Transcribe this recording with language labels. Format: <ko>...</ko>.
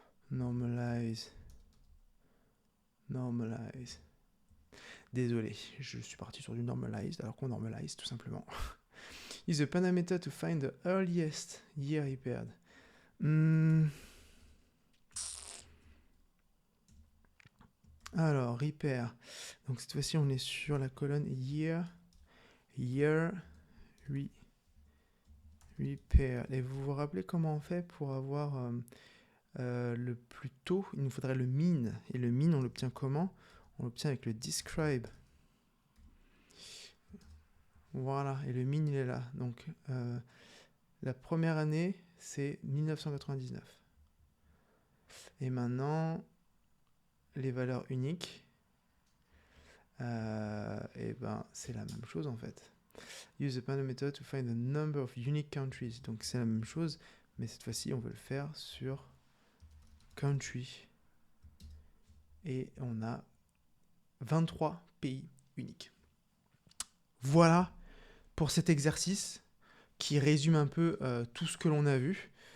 <en>Normalize. Normalize.</en> <fr>Désolé, je suis parti sur du normalized alors qu'on normalise tout simplement.</fr> <en>Is the Panda method to find the earliest year repaired?</en> <fr>Alors, repair. Donc cette fois-ci, on est sur la colonne year. Year repair. Et vous vous rappelez comment on fait pour avoir le plus tôt? Il nous faudrait le mean. Et le mean, on l'obtient comment? On l'obtient avec le describe. Voilà, et le mean, il est là. Donc, la première année, c'est 1999. Et maintenant, les valeurs uniques, et ben, c'est la même chose en fait.</fr> <en>Use the Panda method to find the number of unique countries.</en> <fr>Donc, c'est la même chose, mais cette fois-ci, on veut le faire sur country. Et on a 23 pays uniques. Voilà pour cet exercice qui résume un peu tout ce que l'on a vu.</fr>